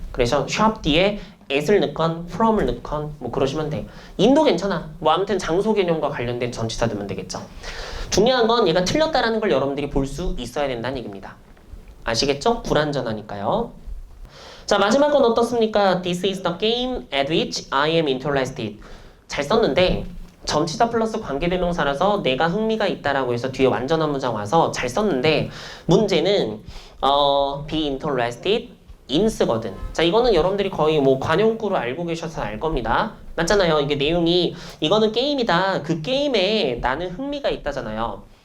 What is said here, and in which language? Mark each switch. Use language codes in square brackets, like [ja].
[ko] 그래서 샵 뒤에 at을 넣건 from을 넣건 뭐 그러시면 돼. in도 괜찮아. 뭐 아무튼 장소 개념과 관련된 전치사 넣으면 되겠죠. 중요한 건 얘가 틀렸다라는 걸 여러분들이 볼 수 있어야 된다는 얘기입니다. 아시겠죠? 불완전하니까요. 자, 마지막 건 어떻습니까? [en] This is the game at which I am interested. [ko] 잘 썼는데 전치사 플러스 관계대명사라서 내가 흥미가 있다라고 해서 뒤에 완전한 문장 와서 잘 썼는데 문제는 be interested in 쓰거든. 자, 이거는 여러분들이 거의 뭐 관용구로 알고 계셔서 알 겁니다. 맞잖아요. 이게 내용이 이거는 게임이다. 그 게임에 나는 흥미가 있다잖아요.